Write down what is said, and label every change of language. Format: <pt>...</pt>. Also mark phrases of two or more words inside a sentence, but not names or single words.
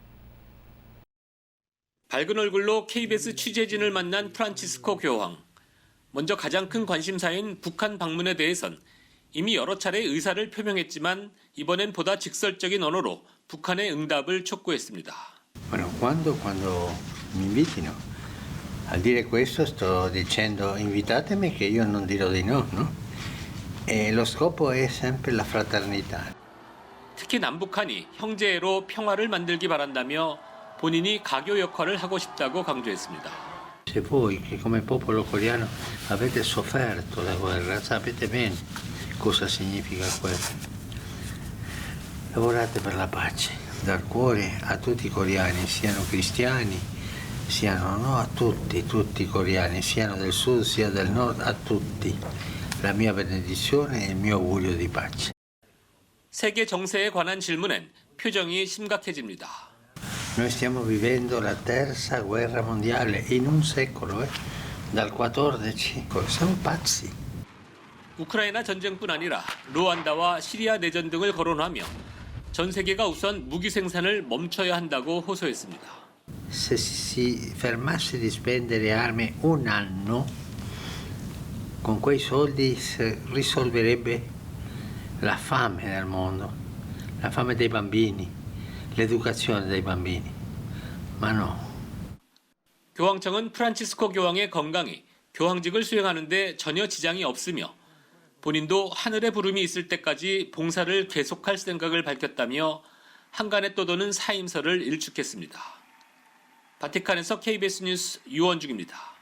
<ko>밝은 얼굴로 KBS 취재진을 만난 프란치스코 교황. 먼저 가장 큰 관심사인 북한 방문에 대해선 이미 여러 차례 의사를 표명했지만 이번엔 보다 직설적인 언어로 북한의 응답을 촉구했습니다.</ko> <it>Bueno, quando mi invitino a dire questo sto dicendo invitatemi che io non dirò di no, no? E lo scopo è sempre la fraternità.</it> <ko>특히 남북한이 형제로 평화를 만들기 바란다며 본인이 가교 역할을 하고 싶다고 강조했습니다.</ko> <it>Se voi che come popolo coreano avete sofferto la guerra, sapete bene cosa significa guerra. Lavorate per la pace, dal cuore a tutti i coreani, siano cristiani, siano no, a tutti i coreani, siano del sud sia del nord, a tutti. La mia benedizione e il mio augurio di pace.</it> <ko>세계 정세에 관한 질문엔 표정이 심각해집니다.</ko> <it>Noi stiamo vivendo la terza guerra mondiale in un secolo, dal 14. Siamo pazzi.</it> <ko>우크라이나 전쟁뿐 아니라 루안다와 시리아 내전 등을 거론하며 전 세계가 우선 무기 생산을 멈춰야 한다고 호소했습니다.</ko> <it>Se si fermasse di spendere armi un anno, con quei soldi si risolverebbe la fame nel mondo, la fame dei bambini, l'educazione dei bambini. Ma no.</it> <ko>교황청은 프란치스코 교황의 건강이 교황직을 수행하는 데 전혀 지장이 없으며 본인도 하늘의 부름이 있을 때까지 봉사를 계속할 생각을 밝혔다며 한간에 떠도는 사임서를 일축했습니다. 바티칸에서 KBS 뉴스 유원중입니다.</ko>